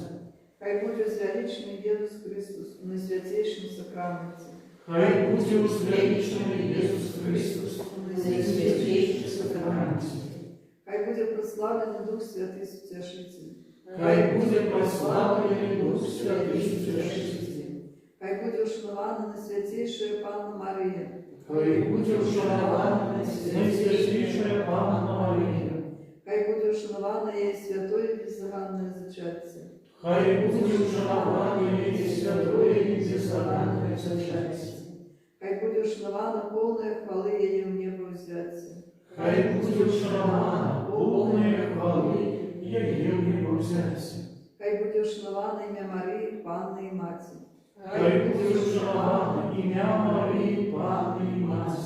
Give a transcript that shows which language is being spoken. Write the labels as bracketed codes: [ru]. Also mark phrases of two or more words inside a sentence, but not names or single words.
[ru] хай будет возвеличен Иисус Христос в наисвятейшем сакраменте, Хай будет возвеличен Иисус Христос в наисвятейшем сакраменте. хай будет прославлен Дух Святый Утешитель, Хай будет прославлен Дух Святый Утешитель. хай будет ушнована наисвятейшая Панна Мария, [be] Хай будзе вшанавана найсвятейшая Панна Марія. [uk] Хай буде вшановане її святое беззаганне зачаття. [be] Хай будзе вшанавана і святое і беззаганне зачаття. [uk] Хай буде вшанована повна хвали її в небо взяття. [be] Хай будзе вшанавана повна хвали яє в небо взяття. [uk] Хай буде вшановане ім'я Марії, Панни і Маті. Хай буде вшанована ім'я Марії, Панни і Маті.